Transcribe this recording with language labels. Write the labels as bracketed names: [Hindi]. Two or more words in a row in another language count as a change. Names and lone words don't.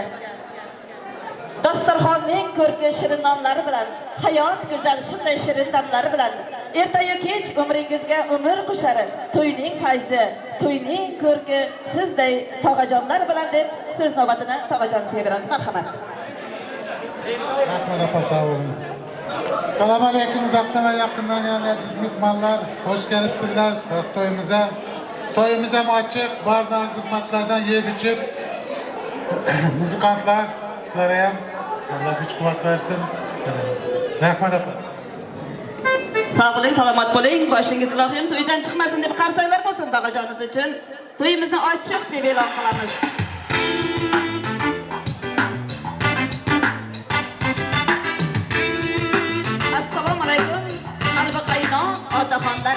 [Uzbek] Dasturxonning ko'rki shirin nonlari bilan, hayot go'zal shunday shirin damlari bilan ertayu kech umringizga umr qo'shar to'yning fayzi, to'yning ko'rki sizday tog'ajonlar bilan deb so'z navbatini tog'ajonisiga beramiz. Marhamat. Rahmat opa, [Turkish] sağ olun. [Uzbek] Assalomu alaykum, uzoqdan va yaqindan kelgan aziz mehmonlar, xush kelibsizlar to'yimiza. To'yimiz ham ochiq, bardan xizmatlardan yeb ichib, muzikantlar, sizlarga ham Allah kuch quvvat versin. Rahmat opa. [Turkish] Sağ olun, [Uzbek] selamat bo'ling. Boşingiz ilohim to'ydan chiqmasin deb qarsaklar bo'lsin dog'ajoningiz uchun. To'yimizni ochiq deb e'lon qilamiz. Assalomu alaykum, qalbi qaynoq otaxonlari.